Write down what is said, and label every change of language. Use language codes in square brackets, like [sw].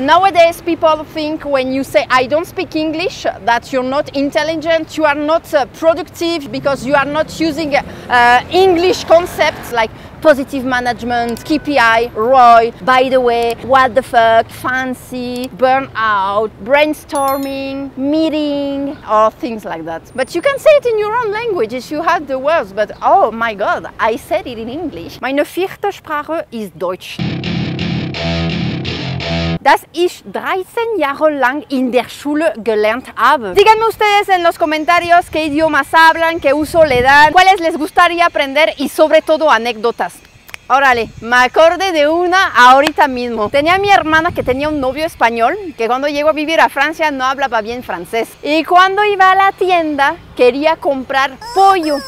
[en] Nowadays, people think when you say I don't speak English, that you're not intelligent, you are not productive because you are not using English concepts like positive management, KPI, ROI, by the way, what the fuck, fancy, burnout, brainstorming, meeting, or things like that. But you can say it in your own language if you had the words, but oh my god, I said it in English. [de] Meine vierte Sprache ist Deutsch. Das ich 13 Jahre lang in der Schule gelernt habe. [es] Díganme ustedes en los comentarios qué idiomas hablan, qué uso le dan, cuáles les gustaría aprender y sobre todo anécdotas. Órale, me acordé de una ahorita mismo. Tenía a mi hermana que tenía un novio español que cuando llegó a vivir a Francia no hablaba bien francés. Y cuando iba a la tienda quería comprar pollo.